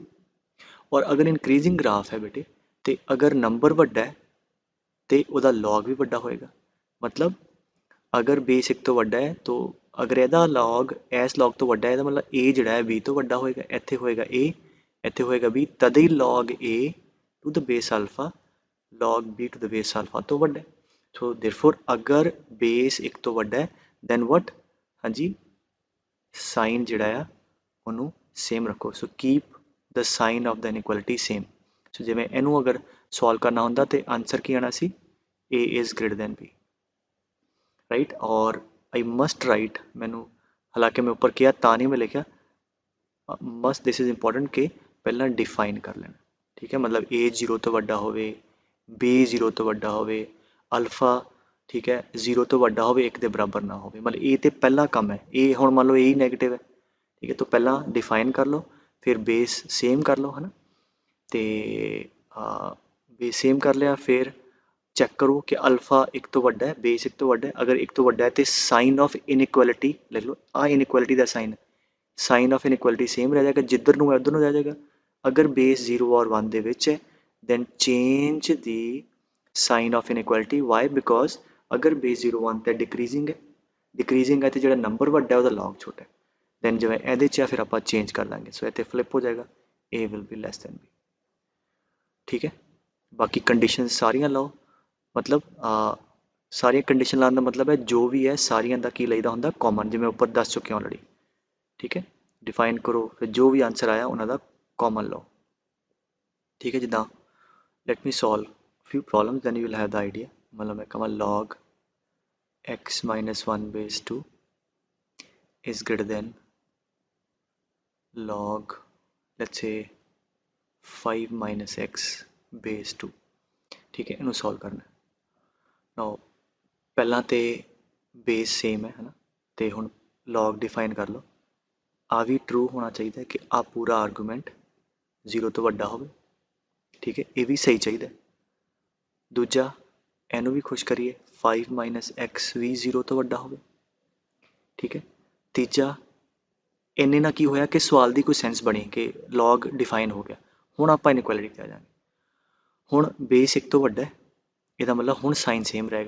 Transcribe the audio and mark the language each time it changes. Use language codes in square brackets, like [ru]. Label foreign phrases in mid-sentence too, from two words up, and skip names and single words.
[pa] ਔਰ ਅਗਰ [en] increasing graph [pa] ਹੈ ਬੇਟੇ, ਤੇ ਅਗਰ ਨੰਬਰ ਵੱਡਾ ਹੈ ਤੇ ਉਹਦਾ ਲੌਗ ਵੀ ਵੱਡਾ ਹੋਏਗਾ। ਮਤਲਬ ਅਗਰ ਬੇਸ 1 ਤੋਂ ਵੱਡਾ ਹੈ ਤਾਂ ਅਗਰ ਇਹਦਾ ਲੌਗ ਇਸ ਲੌਗ ਤੋਂ ਵੱਡਾ ਹੈ, ਇਹਦਾ ਮਤਲਬ a ਜਿਹੜਾ ਹੈ b ਤੋਂ ਵੱਡਾ ਹੋਏਗਾ। ਇੱਥੇ ਹੋਏਗਾ a, ਇੱਥੇ ਹੋਏਗਾ b, ਤਦ ਹੀ [en] log a to the base alpha log b to the base alpha [pa] ਤੋਂ ਵੱਡਾ ਹੈ। ਸੋ therefore ਅਗਰ ਬੇਸ 1 ਤੋਂ ਵੱਡਾ ਹੈ [en] then what, [pa] ਹਾਂਜੀ, ਸਾਈਨ ਜਿਹੜਾ ਆ ਉਹਨੂੰ ਸੇਮ ਰੱਖੋ। ਸੋ [en] keep the sign of the inequality same. [pa] ਸੋ ਜਿਵੇਂ ਇਹਨੂੰ ਅਗਰ ਸੋਲਵ ਕਰਨਾ ਹੁੰਦਾ ਤੇ ਆਨਸਰ ਕੀ ਆਣਾ ਸੀ, [en] a is greater than b, ਰਾਈਟ। ਔਰ I must write, [pa] ਮੈਨੂੰ ਹਾਲਾਂਕਿ ਮੈਂ ਉੱਪਰ ਕਿਹਾ ਤਾਂ ਨਹੀਂ ਮੈਂ ਲਿਖਿਆ, [en] must this is important [pa] ਕਿ ਪਹਿਲਾਂ ਡਿਫਾਈਨ ਕਰ ਲੈਣਾ, ਠੀਕ ਹੈ। ਮਤਲਬ a 0 ਤੋਂ ਵੱਡਾ ਹੋਵੇ, b 0 ਤੋਂ ਵੱਡਾ ਹੋਵੇ, ਅਲਫਾ, ਠੀਕ ਹੈ, 0 ਤੋਂ ਵੱਡਾ ਹੋਵੇ, 1 ਦੇ ਬਰਾਬਰ ਨਾ ਹੋਵੇ। ਮਤਲਬ ਇਹ ਤੇ ਪਹਿਲਾ ਕੰਮ ਹੈ। ਇਹ ਹੁਣ ਮੰਨ ਲਓ ਇਹ ਹੀ ਨੈਗੇਟਿਵ ਹੈ, ਠੀਕ ਹੈ, ਤਾਂ ਪਹਿਲਾਂ ਡਿਫਾਈਨ ਕਰ ਲਓ, ਫਿਰ [en] base same [pa] ਕਰ ਲਓ, ਹੈ ਨਾ। ਤੇ [en] base same [pa] ਕਰ ਲਿਆ, ਫਿਰ ਚੈੱਕ ਕਰੋ ਕਿ ਅਲਫਾ 1 ਤੋਂ ਵੱਡਾ ਹੈ, ਬੇਸ 1 ਤੋਂ ਵੱਡਾ ਹੈ। ਅਗਰ 1 ਤੋਂ ਵੱਡਾ ਹੈ ਤੇ [en] sign of inequality [pa] ਲਿਖ ਲਓ, ਆ ਇਨਇਕੁਐਲਿਟੀ ਦਾ ਸਾਈਨ, [en] sign of inequality [pa] ਸੇਮ ਰਹਿ ਜਾਏਗਾ, ਜਿੱਧਰ ਨੂੰ ਹੈ ਉੱਧਰ ਨੂੰ ਰਹਿ ਜਾਏਗਾ। ਅਗਰ ਬੇਸ 0 ਔਰ 1 ਦੇ ਵਿੱਚ ਹੈ [en] then change the sign of inequality। [pa] why? because ਅਗਰ ਬੇਸ 0 1 ਤੇ ਡਿਕਰੀਜ਼ਿੰਗ ਹੈ, ਡਿਕਰੀਜ਼ਿੰਗ ਹੈ ਤੇ ਜਿਹੜਾ ਨੰਬਰ ਵੱਡਾ ਹੈ ਉਹਦਾ ਲੌਗ ਛੋਟਾ ਹੈ, then ਜਿਵੇਂ ਇਹਦੇ 'ਚ ਆ ਫਿਰ ਆਪਾਂ ਚੇਂਜ ਕਰ ਦਾਂਗੇ। ਸੋ ਇੱਥੇ ਫਲਿੱਪ ਹੋ ਜਾਏਗਾ, [en] a will be less than b, ਠੀਕ ਹੈ। [pa] ਬਾਕੀ ਕੰਡੀਸ਼ਨ ਸਾਰੀਆਂ ਲਾਓ, ਮਤਲਬ ਸਾਰੀਆਂ ਕੰਡੀਸ਼ਨ ਲਾਉਣ ਦਾ ਮਤਲਬ ਹੈ ਜੋ ਵੀ ਹੈ ਸਾਰੀਆਂ ਦਾ ਕੀ ਲਈਦਾ ਹੁੰਦਾ, ਕਾਮਨ, ਜਿਵੇਂ ਉੱਪਰ ਦੱਸ ਚੁੱਕੇ ਆਲਰੇਡੀ, ਠੀਕ ਹੈ। ਡਿਫਾਈਨ ਕਰੋ, ਫਿਰ ਜੋ ਵੀ ਆਨਸਰ ਆਇਆ ਉਹਨਾਂ ਦਾ ਕਾਮਨ ਲਓ, ਠੀਕ ਹੈ। ਜਿੱਦਾਂ [en] let me solve few problems then you will have the idea। [pa] ਮਤਲਬ ਮੈਂ ਕਮਾ [en] log x minus 1 base 2 is greater than log, let's say 5 minus x base 2, [pa] ਠੀਕ ਹੈ। ਇਹਨਾਂ solve ਕਰਨਾ now, ਪਹਿਲਾ ਤੋ [en] base same [pa] ਹੈ ਨਾ, ਤੋ ਹੁਣ [en] log define [pa] ਕਰ ਲੋ। ਆ ਭੀ true ਹੋਨਾ ਚਾਹੀਏ ਕਿ ਆ ਪੂਰਾ argument 0 ਤੋ ਵੱਡਾ ਹੋਵੇ, ਠੀਕ ਹੈ, ਯੇ ਭੀ ਸਹੀ ਚਾਹੀਏ। दूजा ਇਹਨੂੰ ਵੀ ਖੁਸ਼ ਕਰੀਏ, 5 [en] minus x [pa] ਵੀ 0 ਤੋਂ ਵੱਡਾ ਹੋਵੇ, ਠੀਕ ਹੈ। ਤੀਜਾ ਇੰਨੇ ਨਾਲ ਕੀ ਹੋਇਆ ਕਿ ਸਵਾਲ ਦੀ ਕੋਈ ਸੈਂਸ ਬਣੀ ਕਿ [en] log define [pa] ਹੋ ਗਿਆ। ਹੁਣ ਆਪਾਂ ਇਨਇਕੁਐਲਿਟੀ ਤੇ ਆ ਜਾਵਾਂਗੇ। ਹੁਣ ਬੇਸ 1 ਤੋਂ ਵੱਡਾ ਹੈ, ਇਹਦਾ ਮਤਲਬ ਹੁਣ [en] sign same [pa] ਰਹੇਗਾ।